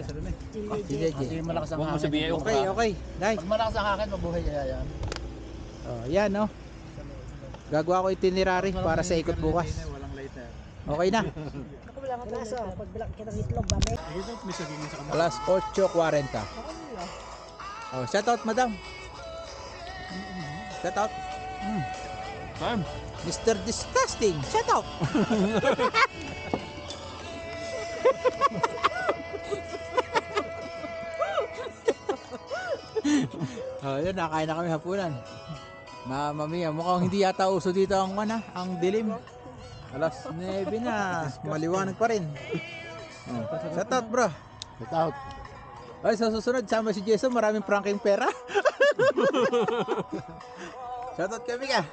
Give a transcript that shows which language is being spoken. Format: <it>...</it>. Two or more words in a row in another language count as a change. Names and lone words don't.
<tl>Sige, Kasi sige. malakas ang Huwag mo hangin. sabihin,</tl> <en>Okay, okay. Guys,</en> <tl>Pag malakas ang hangin, mabuhay kaya yan. oh, yan, no? Gagawa ko itinerary para sa ikot bukas. Walang lighter. Okay na. Ako wala nga tayo. Pag bilak kita ng itlog, bame. Ito, may sagingin sa kamay. Alas 8:40.</tl> <en>Oh, shout out, madam. Shout out. Ma'am. Mr. Disgusting. Shout out.</en> <tl>Oh, yun, nakain na kami hapunan.</tl> <it>Mamma mia,</it> <tl>mukhang hindi yata uso dito ang ang dilim. Alas 9 na, maliwanag pa rin.</tl> <en>Oh, shout out, bro. Shout out.</en> <tl>Ay, sa susunod, sama si Jason, maraming pranking pera.</tl> <en>Shout out kami ka.</en>